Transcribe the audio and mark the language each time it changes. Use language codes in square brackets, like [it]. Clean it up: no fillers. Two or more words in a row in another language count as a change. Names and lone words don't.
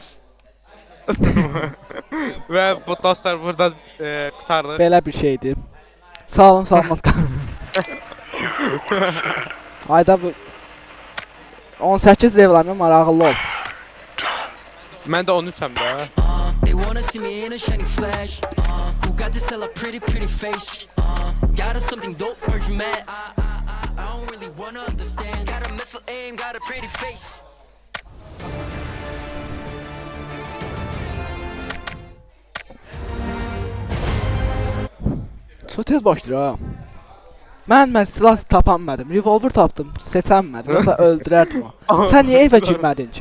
[az] Və bu dostlar burada qutardı. Belə bir şeydi. Sağ olun, salamat qalın. Ayda bu 18 levelim var, ağıllı ol. Mən də 13-əm də. [en] They wanna see me in a shiny flash. Who got this hella pretty face? Got us something dope or you mad? I don't really wanna understand. Got a missile aim, got a pretty face. [az] Çox tez başlayır ha. Mən silah tapanmadım. Revolver tapdım, seçənmədim. Yoxsa öldürərdim o. Sən niyə evə girmədin ki?